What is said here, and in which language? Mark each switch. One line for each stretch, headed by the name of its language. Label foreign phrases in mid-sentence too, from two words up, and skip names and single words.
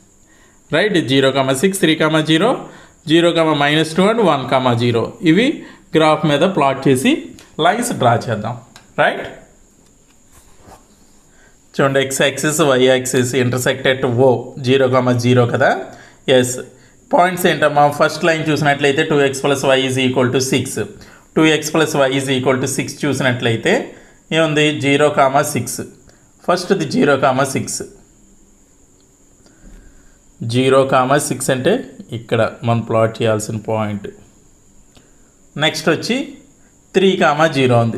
Telugu: రైట్, 0,6, 3,0, 0,-2 అండ్ 1,0 ఇవి గ్రాఫ్ మీద ప్లాట్ చేసి
English: lines draw
Telugu: చేద్దాం.
English: రైట్, చూడండి, x axis y axis intersect at o 0,0 కదా.
Telugu: ఎస్, పాయింట్స్ ఏంటమ్మా?
English: first line
Telugu: చూసినట్లయితే 2x + y = 6, 2x + y = 6 చూసినట్లయితే ఏముంది? 0,6. ఫస్ట్ది 0,6, 0,6 అంటే ఇక్కడ మనం ప్లాట్ చేయాల్సిన పాయింట్. నెక్స్ట్ వచ్చి 3,0 ఉంది.